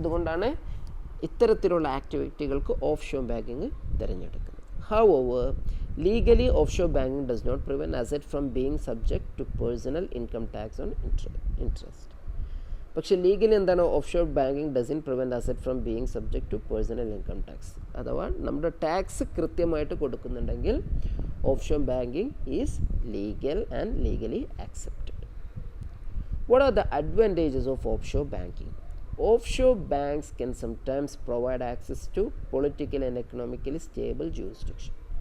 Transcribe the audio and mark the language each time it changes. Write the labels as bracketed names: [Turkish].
[Malayalam] അതുകൊണ്ടാണ് ഇത്തരത്തിലുള്ള ആക്ടിവിറ്റികൾക്ക് offshore banking തിരഞ്ഞെടുക്കുന്നത്. [English] However, legally offshore banking does not prevent asset from being subject to personal income tax on interest. [Malayalam] പക്ഷേ [English] Legally offshore banking doesn't prevent asset from being subject to personal income tax. [Malayalam] അഥവാ നമ്മുടെ tax കൃത്യമായിട്ട് കൊടുക്കുന്നുണ്ടെങ്കിൽ offshore banking [English] Is legal and legally accepted. What are the advantages of offshore banking? Offshore banks can sometimes provide access to political and economically stable jurisdiction.